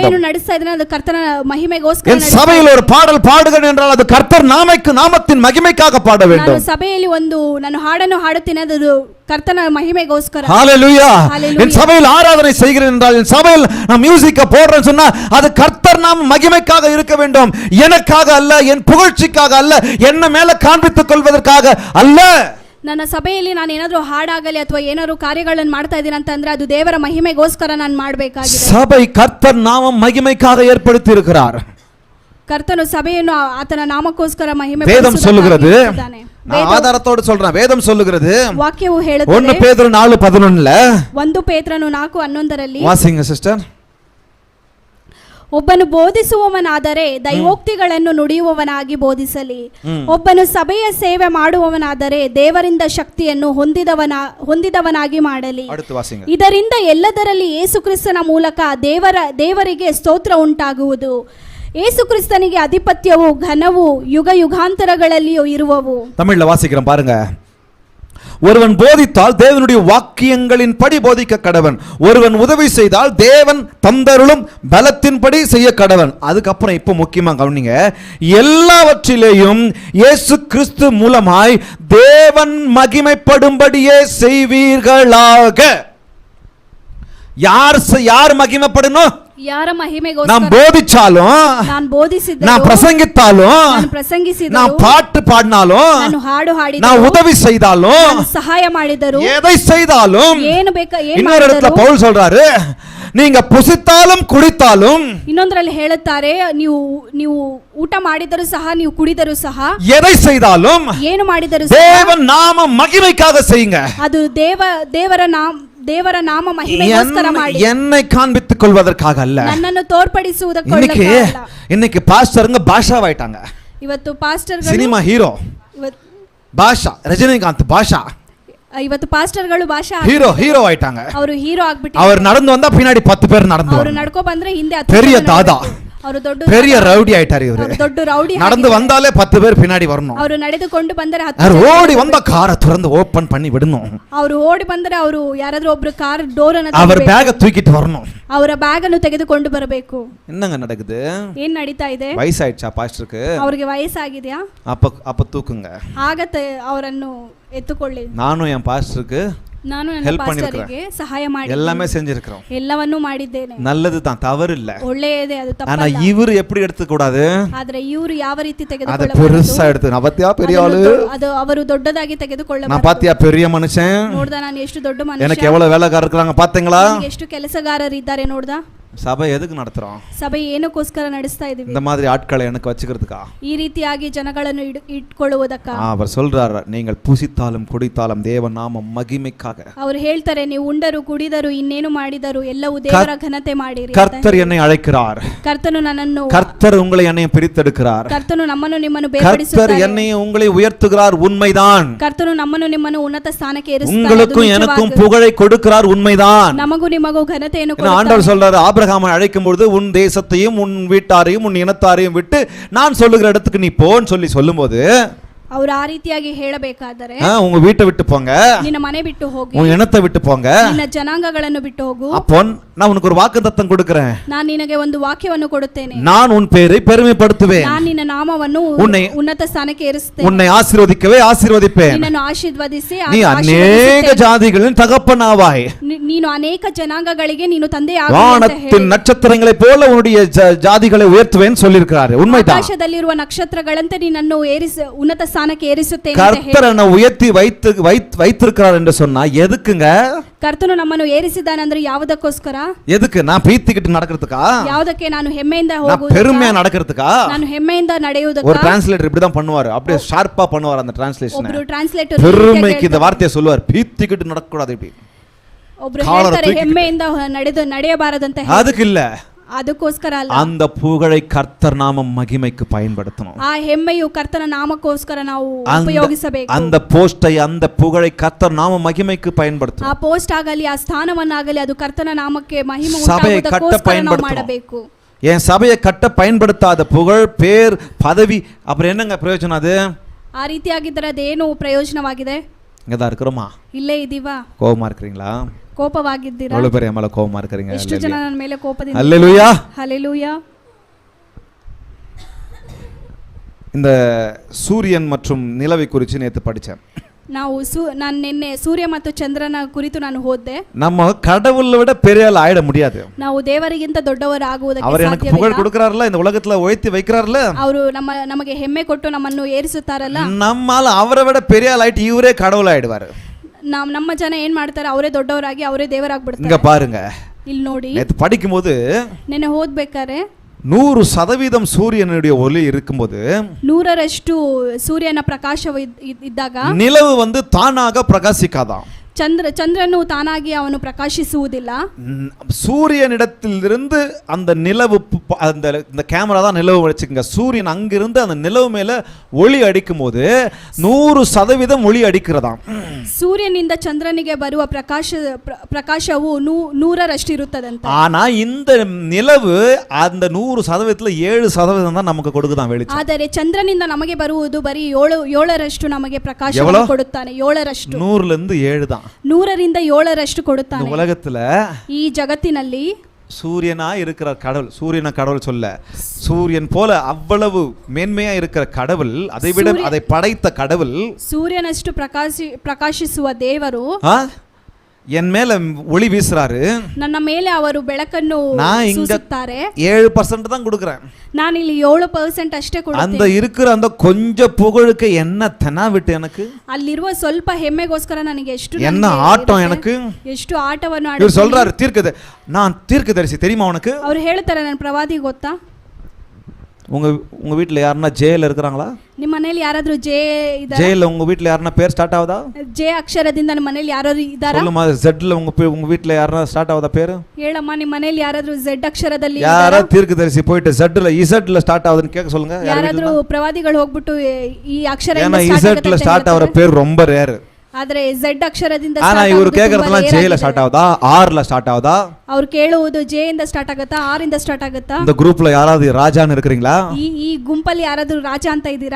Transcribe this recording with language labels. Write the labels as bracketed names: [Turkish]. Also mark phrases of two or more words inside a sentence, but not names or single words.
[Kannada] ಸಭೆಯನ್ನು ನಡೆಸ್ತಾ ಇದ್ದೀನಿ, ಅದು ಕರ್ತನ ಮಹಿಮೆಗೋಸ್ಕರ. [Tamil] என் சபையில் ஒரு பாடல் பாடுகிறேன் என்றால் அது கர்த்தர் நாமத்தின் மகிமைக்காக பாட வேண்டும். [Kannada] ನಾನು ಸಭೆಯಲ್ಲಿ ನಾನು ಹಾಡನ್ನು ಹಾಡುತ್ತೇನೆ, ಅದು ಕರ್ತನ ಮಹಿಮೆಗೋಸ್ಕರ. [Tamil] ஹalleluya. என் சபையில் ஆராதனை செய்கிறேன் என்றால், என் சபையில் நான் மியூசிக்க போடுறேன்னு சொன்னா அது கர்த்தர் நாம மகிமைக்காக இருக்க வேண்டும், எனக்காக அல்ல, என் புகழ்ச்சிக்காக அல்ல, என்ன மேல காண்பித்துக் கொள்வதற்காக அல்ல. [Kannada] ನನ್ನ ಸಭೆಯಲ್ಲಿ ನಾನು ಏನಾದರೂ ಹಾಡಾಗಲಿ ಅಥವಾ ಏನಾದರೂ ಕಾರ್ಯಗಳನ್ನು ಮಾಡ್ತಾ ಇದ್ದೀನಿ ಅಂತಂದ್ರೆ ಅದು ದೇವರ ಮಹಿಮೆಗೋಸ್ಕರ ನಾನು ಮಾಡಬೇಕಾಗಿದೆ. [Tamil] சபை கர்த்தர் நாமம் மகிமைக்காக ஏற்படுத்தி இருக்கிறார். [Kannada] ಕರ್ತನು ಸಭೆಯನ್ನು ಆತನ ನಾಮಕ್ಕೋಸ್ಕರ ಮಹಿಮೆ [Tamil] வேதம் சொல்லுகிறது, [Kannada] ಪಡಿಸುತ್ತಾನೆ. [Tamil] நான் ஆதாரத்தோடு சொல்றேன், வேதம் சொல்லுகிறது. [Kannada] ವಾಕ್ಯವು ಹೇಳುತ್ತದೆ, [Tamil] 1 பேதுரு 4:11 [Kannada] 1 ಪೇತ್ರನು 4:11 [Tamil] வாசிங்க சிஸ்டர். [Kannada] ಒಬ್ಬನು ಬೋಧಿಸುವವನಾದರೆ ದೈವೋಕ್ತಿಗಳನ್ನು ನುಡಿಯುವವನಾಗಿ ಬೋಧಿಸಲಿ. ಒಬ್ಬನು ಸಭೆಯ ಸೇವೆ ಮಾಡುವವನಾದರೆ ದೇವರಿಂದ ಶಕ್ತಿಯನ್ನು ಹೊಂದಿದವನಾಗಿ ಮಾಡಲಿ. ಇದರಿಂದ ಎಲ್ಲದರಲ್ಲಿ ಯೇಸುಕ್ರಿಸ್ತನ ಮೂಲಕ ದೇವರಿಗೆ ಸ್ತೋತ್ರ ಉಂಟಾಗುವುದು. ಯೇಸುಕ್ರಿಸ್ತನಿಗೆ ಅಧಿಪತ್ಯವು ಘನವು ಯುಗ ಯುಗಾಂತರಗಳಲ್ಲಿಯೂ ಇರುವವು. [Tamil] தமிழ்ல வாசிக்கிறேன் பாருங்க. ஒருவன் போதித்தால் தேவனுடைய வாக்கியங்களின்படி போதிக்க கடவன், ஒருவன் உதவி செய்தால் தேவன் தந்தருளும் பலத்தின்படி செய்ய கடவன். அதுக்கப்புறம் இப்ப முக்கியமா கவனிங்க, எல்லாவற்றிலேயும் இயேசு கிறிஸ்து மூலமாய் தேவன் மகிமைப்படும்படியே செய்வீர்களாக. யார் மகிமைப்படணும்? [Kannada] ಯಾರ ಮಹಿಮೆಗೋಸ್ಕರ? [Tamil] நான் போதிச்சாலும், [Kannada] ನಾನು ಬೋಧಿಸಿದರೂ, [Tamil] நான் பிரசங்கித்தாலும், [Kannada] ನಾನು ಪ್ರಸಂಗಿಸಿದರೂ, [Tamil] நான் பாட்டு பாடினாலும், [Kannada] ನಾನು ಹಾಡು ಹಾಡಿದರೂ, [Tamil] நான் உதவி செய்தாலும், [Kannada] ನಾನು ಸಹಾಯ ಮಾಡಿದರೂ, [Tamil] எதை செய்தாலும், [Kannada] ಏನು ಬೇಕಾ ಏನು [Tamil] இன்னொரு இடத்துல [Kannada] ಮಾಡಿದರೂ, [Tamil] பவுல் சொல்றாரு, நீங்க புசித்தாலும் குடித்தாலும், [Kannada] ಇನ್ನೊಂದರಲ್ಲಿ ಹೇಳುತ್ತಾರೆ, ನೀವು ಊಟ ಮಾಡಿದರೂ ಸಹ, ನೀವು ಕುಡಿದರೂ ಸಹ, [Tamil] எதை செய்தாலும் [Kannada] ಏನು ಮಾಡಿದರೂ ಸಹ [Tamil] தேவன் நாம மகிமைக்காக செய்யுங்க. [Kannada] ಅದು ದೇವರ ನಾಮ ಮಹಿಮೆಗೋಸ್ಕರ ಮಾಡಿ, [Tamil] என்னை காண்பித்துக் கொள்வதற்காக அல்ல. [Kannada] ನನ್ನನ್ನು ತೋರ್ಪಡಿಸುವುದಕ್ಕಾಗಿ. [Tamil] இன்னைக்கு பாஸ்டருங்க பாஷாவாயிட்டாங்க. [Kannada] ಇವತ್ತು ಪಾಸ್ಟರ್ಗಳು, [Tamil] சினிமா ஹீரோ பாஷா, ரஜினிகாந்த் பாஷா, [Kannada] ಇವತ್ತು ಪಾಸ್ಟರ್ಗಳು ಭಾಷಾ [Tamil] ஹீரோ ஆயிட்டாங்க. [Kannada] ಅವರು ಹೀರೋ ಆಗ್ಬಿಟ್ಟು, [Tamil] அவர் நடந்து வந்தா பின்னாடி 10 பேர் நடந்து [Kannada] ಅವರು ನಡ್ಕೊ ಬಂದ್ರೆ ಹಿಂದೆ 10 [Tamil] பெரிய [Kannada] ಜನ [Tamil] தாதா, [Kannada] ನಡ್ಕೊಂಡು. ಅವರು ದೊಡ್ಡ [Tamil] பெரிய ரவுடி ஆயிட்டாரு இவரு. [Kannada] ದೊಡ್ಡ ರೌಡಿ [Tamil] நடந்து வந்தாலே 10 பேர் பின்னாடி வரணும். [Kannada] ಅವರು ನಡೆದುಕೊಂಡು ಬಂದರೆ 10 ಜನ ಓಡಿ [Tamil] வந்த காரை திறந்து ஓபன் பண்ணி விடணும். [Kannada] ಅವರು ಓಡಿ ಬಂದರೆ ಅವರು ಯಾರಾದ್ರೂ ಒಬ್ರು ಕಾರ್ ಡೋರ್ ಅನ್ನು [Tamil] அவர் பேக தூக்கிட்டு வரணும். [Kannada] ಅವರ ಬ್ಯಾಗ್ ಅನ್ನು ತೆಗೆದುಕೊಂಡು ಬರಬೇಕು. [Tamil] என்னங்க நடக்குது? [Kannada] ಏನ್ ನಡೀತಾ ಇದೆ? ವಯಸ್ಸಾಯ್ತಾ ಪಾಸ್ಟರ್ಗೆ? ಅವರಿಗೆ ವಯಸ್ಸಾಗಿದೆಯಾ? [Tamil] அப்ப தூக்குங்க. [Kannada] ಆಗತ್ತೆ, ಅವರನ್ನು ಎತ್ತುಕೊಳ್ಳಿ. [Tamil] ನಾನು என் பாஸ்டருக்கு [Kannada] ನಾನು ನನ್ನ ಪಾಸ್ಟರಿಗೆ ಸಹಾಯ ಮಾಡಿ [Tamil] எல்லாமே செஞ்சிருக்கோம். [Kannada] ಎಲ್ಲವನ್ನೂ ಮಾಡಿದ್ದೇನೆ. [Tamil] நல்லது தான், தவறு இல்ல. [Kannada] ಒಳ್ಳೆಯದೇ, ಅದು ತಪ್ಪಲ್ಲ. [Tamil] ஆனா இவரு எப்படி எடுத்துக்க கூடாது? [Kannada] ಆದ್ರೆ ಇವರು ಯಾವ ರೀತಿ ಅದ ತೆಗೆದುಕೊಳ್ಳಬಾರದು? [Tamil] பெருசா எடுத்து, நான் பாத்தியா பெரிய ஆளு, [Kannada] ಅದು ಅವರು ದೊಡ್ಡದಾಗಿ ತೆಗೆದುಕೊಳ್ಳಬಾರದು. [Tamil] நான் பாத்தியா பெரிய மனுஷன், [Kannada] ನೋಡ್ದ ನಾನು ಎಷ್ಟು ದೊಡ್ಡ ಮನುಷ್ಯ, [Tamil] எனக்கு எவ்வளவு வேலைக்காரர் இருக்காங்க பாத்தீங்களா, [Kannada] ಎಷ್ಟು ಕೆಲಸಗಾರರು ಇದ್ದಾರೆ ನೋಡ್ದ. [Tamil] சபை எதுக்கு நடத்துறோம்? [Kannada] ಸಭೆ ಏನಕ್ಕೋಸ್ಕರ ನಡೆಸ್ತಾ ಇದೀವಿ? [Tamil] இந்த மாதிரி ஆட்களை எனக்கு வச்சுக்கிறதுக்கா? [Kannada] ಈ ರೀತಿಯಾಗಿ ಜನಗಳನ್ನು ಇಟ್ಕೊಳ್ಳುವುದಕ್ಕ. [Tamil] அவர் சொல்றார், நீங்கள் புசித்தாலும் குடித்தாலும் தேவ நாம மகிமைக்காக. [Kannada] ಅವರು ಹೇಳ್ತಾರೆ, ನೀವು ಉಂಡರು ಕುಡಿದರು ಇನ್ನೇನು ಮಾಡಿದರು ಎಲ್ಲವೂ ದೇವರ ಘನತೆ ಮಾಡಿರಿ. [Tamil] கர்த்தர் என்னை அழைக்கிறார். [Kannada] ಕರ್ತನು ನನ್ನನ್ನು, [Tamil] கர்த்தர் உங்களை என்னையும் பிரித்தெடுக்கிறார். [Kannada] ಕರ್ತನು ನಮ್ಮನ್ನು ನಿಮ್ಮನ್ನು ಬೇರ್ಪಡಿಸುತ್ತಾರೆ. [Tamil] கர்த்தர் என்னையும் உங்களை உயர்த்துகிறார், உண்மைதான். [Kannada] ಕರ್ತನು ನಮ್ಮನ್ನು ನಿಮ್ಮನ್ನು ಉನ್ನತ ಸ್ಥಾನಕ್ಕೆ ಏರಿಸುತ್ತಾರೆ. [Tamil] உங்களுக்கும் எனக்கும் புகழை கொடுக்கிறார், உண்மைதான். [Kannada] ನಮಗೂ ನಿಮಗೂ ಘನತೆಯನ್ನು ಕೊಡುತ್ತಾರೆ. [Tamil] ஆண்டவர் சொல்றாரு, ஆபிரகாமை அழைக்கும் பொழுது உன் தேசத்தையும் உன் வீட்டாரையும் உன் இனத்தாரையும் விட்டு நான் சொல்லுகிற இடத்துக்கு நீ போன்னு சொல்லும்போது [Kannada] ಅವರು ಆ ರೀತಿಯಾಗಿ ಹೇಳಬೇಕಾದರೆ, [Tamil] உங்க வீட்டை விட்டு போங்க, [Kannada] ನಿನ್ನ ಮನೆ ಬಿಟ್ಟು ಹೋಗಿ, [Tamil] உன் இனத்தை விட்டு போங்க, [Kannada] ನಿನ್ನ ಜನಾಂಗಗಳನ್ನು ಬಿಟ್ಟು ಹೋಗು. [Tamil] அப்போ நான் உனக்கு ஒரு வாக்குத்தத்தம் கொடுக்கிறேன். [Kannada] ನಾನು ನಿನಗೆ ಒಂದು ವಾಕ್ಯವನ್ನು ಕೊಡುತ್ತೇನೆ. [Tamil] நான் உன் பேரை பெருமைப்படுத்துவேன். [Kannada] ನಾನು ನಿನ್ನ ನಾಮವನ್ನು ಉನ್ನತ ಸ್ಥಾನಕ್ಕೆ ಏರಿಸುತ್ತೇನೆ. [Tamil] உன்னை ஆசீர்வதிக்கவே ஆசீர்வதிப்பேன். [Kannada] ನಿನ್ನನ್ನು ಆಶೀರ್ವದಿಸಿ [Tamil] நீ ಅನೇಕ ஜாதிகளின் தகப்பனாவாய். [Kannada] ನೀನು ಅನೇಕ ಜನಾಂಗಗಳಿಗೆ ನೀನು ತಂದೆಯಾಗುವೆ. [Tamil] வானத்தின் நட்சத்திரங்களைப் போல உன்னுடைய ஜாதிகளை உயர்த்துவேன் சொல்லியிருக்கிறார். உண்மைதான். [Kannada] ಆಕಾಶದಲ್ಲಿರುವ ನಕ್ಷತ್ರಗಳಂತೆ ನಿನ್ನನ್ನು ಉನ್ನತ ಸ್ಥಾನಕ್ಕೆ ಏರಿಸುತ್ತೇನೆ. [Tamil] கர்த்தரனை உயர்த்தி வைத்திருக்கிறார் என்று சொன்னா எதுக்குங்க? [Kannada] ಕರ್ತನು ನಮ್ಮನ್ನು ಏರಿಸಿದ್ದಾನಂದ್ರೆ ಯಾವುದಕ್ಕೋಸ್ಕರ? [Tamil] எதுக்கு? நான் பீத்திக்கிட்டு நடக்கிறதுக்கா? [Kannada] ಯಾವುದಕ್ಕೆ? ನಾನು ಹೆಮ್ಮೆಯಿಂದ [Tamil] நான் [Kannada] ಹೋಗುವುದಕ್ಕೆ, [Tamil] பெருமையா நடக்கிறதுக்கா? [Kannada] ನಾನು ಹೆಮ್ಮೆಯಿಂದ ನಡೆಯುವುದಕ್ಕೆ. [Tamil] ஒரு டிரான்ஸ்லேட்டர் இப்படி தான் பண்ணுவார், அப்படியே ஷார்ப்பா பண்ணுவார் அந்த டிரான்ஸ்லேஷன். [Kannada] ಒಬ್ರು ಟ್ರಾನ್ಸ್ಲೇಟರ್ [Tamil] பெருமைக்கு இந்த வார்த்தையை சொல்லுவார், பீத்திக்கிட்டு நடக்க கூடாது இப்படி. [Kannada] ಒಬ್ರು ಹೇಳ್ತಾರೆ ಹೆಮ್ಮೆಯಿಂದ ನಡೆಯಬಾರದಂತ. [Tamil] அதுக்கு இல்ல, [Kannada] ಅದಕ್ಕೋಸ್ಕರ ಅಲ್ಲ. [Tamil] அந்த புகழை கர்த்தர் நாமம் மகிமைக்கு பயன்படுத்தணும். [Kannada] ಆ ಹೆಮ್ಮೆಯು ಕರ್ತನ ನಾಮಕ್ಕೋಸ್ಕರ ನಾವು ಉಪಯೋಗಿಸಬೇಕು. [Tamil] அந்த போஸ்டை அந்த புகழை கர்த்தர் நாம மகிமைக்கு பயன்படுத்தணும். [Kannada] ಆ ಪೋಸ್ಟ್ ಆಗಲಿ ಆ ಸ್ಥಾನವನ್ನಾಗಲಿ ಅದು ಕರ್ತನ ನಾಮಕ್ಕೆ ಮಹಿಮೆ [Tamil] சபையை கட்ட [Kannada] ಉಂಟಾಗುವುದಕ್ಕೋಸ್ಕರ ನಾವು [Tamil] பயன்படுத்தணும். [Kannada] ಮಾಡಬೇಕು. [Tamil] என் சபையை கட்ட பயன்படுத்தாத புகழ், பேர், பதவி அப்புறம் என்னங்க பிரயோஜனம்? அது [Kannada] ಆ ರೀತಿಯಾಗಿದ್ದರೆ ಅದೇನು ಪ್ರಯೋಜನವಾಗಿದೆ? [Tamil] இங்கதான் இருக்கிறோமா? [Kannada] ಇಲ್ಲೇ ಇದೀವಾ? [Tamil] கோபமா இருக்கிறீங்களா? [Kannada] ಕೋಪವಾಗಿದ್ದೀರಾ? [Tamil] எவ்வளவு பேர் என் மேல கோபமா இருக்கிறீங்க? [Kannada] ಎಷ್ಟು ಜನ ನನ್ನ ಮೇಲೆ ಕೋಪದಿಂದ? [Tamil] ஹல்லேலூயா, ஹல்லேலூயா. இந்த சூரியன் மற்றும் நிலவை குறித்து நேத்து படிச்சேன். [Kannada] ನಾನು ನಿನ್ನೆ ಸೂರ್ಯ ಮತ್ತು ಚಂದ್ರನ ಕುರಿತು ನಾನು ಓದಿದೆ. [Tamil] நம்ம கடவுளை விட பெரிய ஆள் ஆயிட முடியாது. [Kannada] ನಾವು ದೇವರಿಗಿಂತ ದೊಡ್ಡವರಾಗುವುದಕ್ಕೆ [Tamil] அவர் எனக்கு புகழ் கொடுக்கறாரಲ್ಲ, இந்த உலகத்துல உயர்த்தி வைக்கறாரಲ್ಲ, [Kannada] ಅವರು ನಮಗೆ ಹೆಮ್ಮೆ ಕೊಟ್ಟು ನಮ್ಮನ್ನು ಏರಿಸುತ್ತಾರಲ್ಲ, [Tamil] நம்மால அவரை விட பெரிய ஆள் ஆயிட்டு இவரே கடவுள் ஆயிடுவாரு. [Kannada] ನಮ್ಮ ಜನ ಏನ್ ಮಾಡ್ತಾರೆ, ಅವರೇ ದೊಡ್ಡವರಾಗಿ ಅವರೇ ದೇವರಾಗ್ಬಿಡ್ತಾರೆ. [Tamil] இங்க பாருங்க, [Kannada] ಇಲ್ಲಿ ನೋಡಿ, [Tamil] நேத்து படிக்கும்போது [Kannada] ನೆನ್ನೆ ಓದ್ಬೇಕಾರೆ [Tamil] 100% சூரியனுடைய ஒளி இருக்கும்போது [Kannada] 100% ಸೂರ್ಯನ ಪ್ರಕಾಶವು ಇದ್ದಾಗ [Tamil] நிலவு வந்து தானாக பிரகாசிக்காதாம். [Kannada] ಚಂದ್ರನು ತಾನಾಗಿ ಅವನು ಪ್ರಕಾಶಿಸುವುದಿಲ್ಲ. [Tamil] சூரியனிடத்திலிருந்து அந்த நிலவு, அந்த கேமரா தான் நிலவு வச்சுக்கோங்க, சூரியன் அங்கிருந்து அந்த நிலவு மேல ஒளி அடிக்கும் போது 100% ஒளி அடிக்கிறதாம். [Kannada] ಸೂರ್ಯನಿಂದ ಚಂದ್ರನಿಗೆ ಬರುವ ಪ್ರಕಾಶವು 100% ಇರುತ್ತದಂತೆ. [Tamil] ஆனா இந்த நிலவு அந்த 100%ல 7% தான் நமக்கு கொடுக்குதான் வெளிச்சம். ಆದರೆ ಚಂದ್ರನಿಂದ ನಮಗೆ ಬರುವುದು ಬರೀ 7% ನಮಗೆ ಪ್ರಕಾಶವನ್ನು ಕೊಡುತ್ತಾನೆ. 7%. 100ல இருந்து 7 தான். [Kannada] 100ರಿಂದ 7% ಕೊಡುತ್ತಾನೆ. [Tamil] இந்த உலகத்துல, [Kannada] ಈ ಜಗತ್ತಿನಲ್ಲಿ [Tamil] சூரியனா இருக்கிற கடவுள், சூரியனை கடவுள் சொல்ல, சூரியன் போல அவ்வளவு மேன்மையா இருக்கிற கடவுள், அதை விட அதை படைத்த கடவுள், [Kannada] ಸೂರ್ಯನಷ್ಟು ಪ್ರಕಾಶಿಸುವ ದೇವರು [Tamil] என் மேல ஒளி வீசுறாரு. [Kannada] ನನ್ನ ಮೇಲೆ ಅವರು ಬೆಳಕನ್ನು ಸೂಸುತ್ತಾರೆ. [Tamil] 7% தான் கொடுக்கிறேன். [Kannada] ನಾನು ಇಲ್ಲಿ 7% ಅಷ್ಟೇ ಕೊಡುತ್ತೇನೆ. [Tamil] அந்த இருக்கிற அந்த கொஞ்ச புகழுக்கு என்ன தெனா விட்டு எனக்கு, [Kannada] ಅಲ್ಲಿರುವ ಸ್ವಲ್ಪ ಹೆಮ್ಮೆಗೋಸ್ಕರ ನನಗೆ [Tamil] என்ன ஆட்டம் எனக்கு, [Kannada] ಎಷ್ಟು ಆಟವನ್ನು [Tamil] இவர் சொல்றாரு, நான் தீர்க்கதரிசி தெரியுமா உனக்கு? [Kannada] ಅವರು ಹೇಳ್ತಾರೆ, ನಾನು ಪ್ರವಾದಿ ಗೊತ್ತಾ? [Tamil] உங்க வீட்ல யாருன்னா ஜேல இருக்கிறாங்களா? [Kannada] ನಿಮ್ಮ ಮನೆಯಲ್ಲಿ ಯಾರಾದ್ರೂ [Tamil] ஜேல உங்க வீட்ல யாருன்னா பேர் ஸ்டார்ட் ஆகுதா? [Kannada] ಜೆ ಅಕ್ಷರದಿಂದ ನಿಮ್ಮ ಮನೆಯಲ್ಲಿ ಯಾರಾದ್ರೂ ಇದ್ದಾರಾ? [Tamil] சொல்லுமா, ஜெட்ல உங்க வீட்ல யாருன்னா ஸ்டார்ட் ஆகுதா பேரு? [Kannada] ಹೇಳಮ್ಮ, ನಿಮ್ಮ ಮನೆಯಲ್ಲಿ ಯಾರಾದ್ರೂ ಜೆಡ್ ಅಕ್ಷರದಲ್ಲಿ [Tamil] யாரா தீர்க்கதரிசி போயிட்டு ஜெட்ல இசட்ல ஸ்டார்ட் ஆகுதுன்னு கேட்க சொல்லுங்க. [Kannada] ಯಾರಾದ್ರೂ ಪ್ರವಾದಿಗಳು ಹೋಗ್ಬಿಟ್ಟು ಈ ಅಕ್ಷರದಿಂದ [Tamil] ஏன்னா இசட்ல ஸ்டார்ட் ஆகுற பேர் ரொம்ப ரேர். [Kannada] ಆದ್ರೆ ಜೆಡ್ ಅಕ್ಷರದಿಂದ [Tamil] ஆனா இவரு கேக்குறதெல்லாம் ஜேல ஸ்டார்ட் ஆகுதா, ஆர்ல ஸ்டார்ட் ஆகுதா? [Kannada] ಅವರು ಕೇಳುವುದು ಜೆ ಇಂದ ಸ್ಟಾರ್ಟ್ ಆಗುತ್ತಾ, ಆರ್ ಇಂದ ಸ್ಟಾರ್ಟ್ ಆಗುತ್ತಾ? [Tamil] இந்த குரூப்ல யாராவது ராஜான்னு இருக்கீங்களா? [Kannada] ಈ ಗುಂಪಲ್ಲಿ ಯಾರಾದ್ರೂ ರಾಜ ಅಂತ ಇದ್ದೀರಾ?